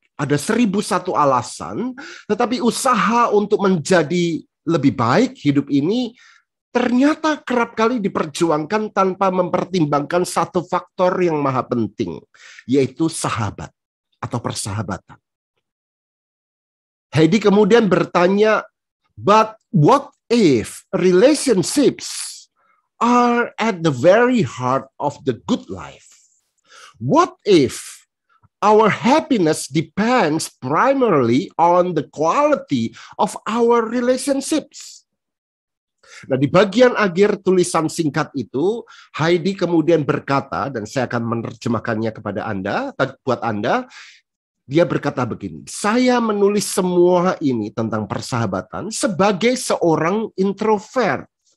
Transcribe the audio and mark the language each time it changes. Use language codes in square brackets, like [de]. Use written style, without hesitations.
[id] Ada 1001 alasan, tetapi usaha untuk menjadi lebih baik hidup ini ternyata kerap kali diperjuangkan tanpa mempertimbangkan satu faktor yang maha penting, yaitu sahabat atau persahabatan. Heidi kemudian bertanya, [en] but what if relationships are at the very heart of the good life? What if our happiness depends primarily on the quality of our relationships? [id] Nah, di bagian akhir tulisan singkat itu, Heidi kemudian berkata, dan saya akan menerjemahkannya kepada Anda, buat Anda, dia berkata begini, saya menulis semua ini tentang persahabatan sebagai seorang introvert.